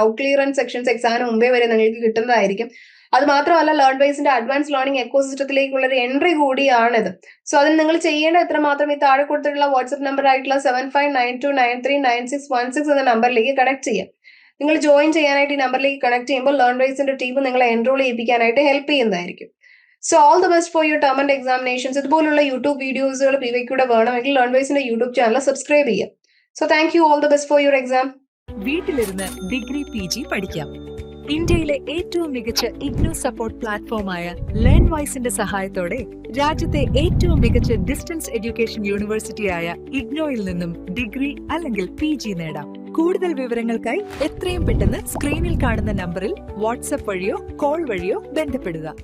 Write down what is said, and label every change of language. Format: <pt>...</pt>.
<ml>Doubt clearance sections എക്സാമിന് മുമ്പേ വരെ നിങ്ങൾക്ക് കിട്ടുന്നതായിരിക്കും. അത് മാത്രമല്ല ലേൺവൈസിന്റെ അഡ്വാൻസ് ലേണിംഗ് എക്കോസിസ്റ്റത്തിലേക്കുള്ള ഒരു എൻട്രി കൂടിയാണിത്. സോ അതിന് നിങ്ങൾ ചെയ്യേണ്ട എത്രമാത്രം ഈ താഴെ കൊടുത്തിട്ടുള്ള വാട്സ്ആപ്പ് നമ്പർ ആയിട്ടുള്ള 7592939616 എന്ന നമ്പറിലേക്ക് കണക്ട് ചെയ്യാം. നിങ്ങൾ ജോയിൻ ചെയ്യാനായിട്ട് ഈ നമ്പറിലേക്ക് കണക്ട് ചെയ്യുമ്പോൾ ലേൺവൈസിന്റെ ടീം നിങ്ങളെ എൻറോൾ ചെയ്യിപ്പിക്കാനായിട്ട് ഹെൽപ്പ് ചെയ്യുന്നതായിരിക്കും.</ml> <en>So all the best for your term and examinations.</en> <ml>ഇതുപോലുള്ള യൂട്യൂബ് വീഡിയോസുകൾ PYQയുടെ വേണമെങ്കിൽ ലേൺവൈസിന്റെ യൂട്യൂബ് ചാനൽ സബ്സ്ക്രൈബ് ചെയ്യാം.</ml> <en>So thank you, all the best for your exam.</en> <ml>വീട്ടിലിരുന്ന് ഡിഗ്രി PG പഠിക്കാം. ഇന്ത്യയിലെ ഏറ്റവും മികച്ച IGNOU സപ്പോർട്ട് പ്ലാറ്റ്ഫോമായ ലേൺവൈസിന്റെ സഹായത്തോടെ രാജ്യത്തെ ഏറ്റവും മികച്ച ഡിസ്റ്റൻസ് എഡ്യൂക്കേഷൻ യൂണിവേഴ്സിറ്റിയായ IGNOയിൽ നിന്നും ഡിഗ്രി അല്ലെങ്കിൽ PG നേടാം. കൂടുതൽ വിവരങ്ങൾക്കായി എത്രയും പെട്ടെന്ന് സ്ക്രീനിൽ കാണുന്ന നമ്പറിൽ വാട്സ്ആപ്പ് വഴിയോ കോൾ വഴിയോ ബന്ധപ്പെടുക.</ml>